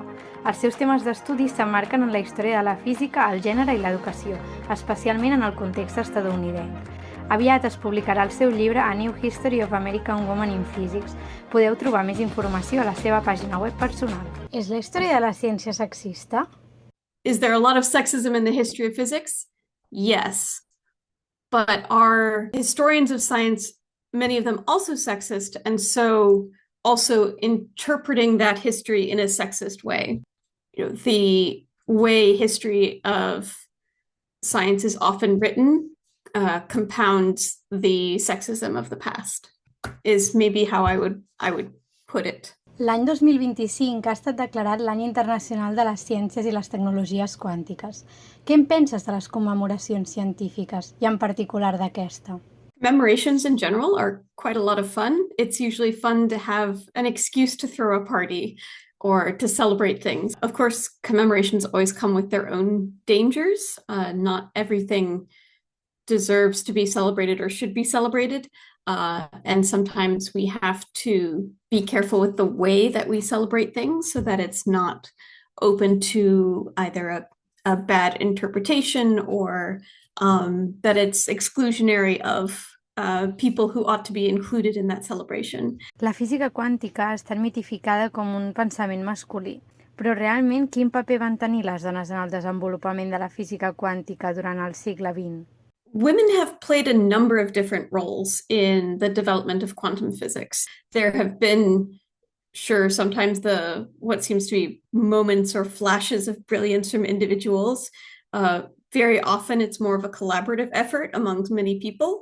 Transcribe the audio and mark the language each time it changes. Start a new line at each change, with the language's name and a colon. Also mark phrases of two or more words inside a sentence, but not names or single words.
Catalan: Els seus temes d'estudi s'emmarquen en la història de la física, el gènere i l'educació, especialment en el context estatunidenc. Aviat es publicarà el seu llibre A New History of American Women in Physics. Podeu trobar més informació a la seva pàgina web personal. És la història de la ciència sexista?
English: Is there a lot of sexism in the history of physics? Yes. But are historians of science, many of them also sexist, and so also interpreting that history in a sexist way? The way history of science is often written compounds the sexism of the past, is maybe how I would put it.
Catalan: L'any 2025 ha estat declarat l'Any Internacional de les Ciències i les Tecnologies Quàntiques. Què en penses de les commemoracions científiques, i en particular d'aquesta?
English: Commemorations in general are quite a lot of fun. It's usually fun to have an excuse to throw a party or to celebrate things. Of course, commemorations always come with their own dangers. Not everything deserves to be celebrated or should be celebrated. And sometimes we have to be careful with the way that we celebrate things so that it's not open to either a bad interpretation or that it's exclusionary of people who ought to be included in that celebration.
Catalan: La física quàntica està mitificada com un pensament masculí. Però realment, quin paper van tenir les dones en el desenvolupament de la física quàntica durant el segle XX?
English: Women have played a number of different roles in the development of quantum physics. There have been, sure, sometimes what seems to be moments or flashes of brilliance from individuals. Very often it's more of a collaborative effort amongst many people.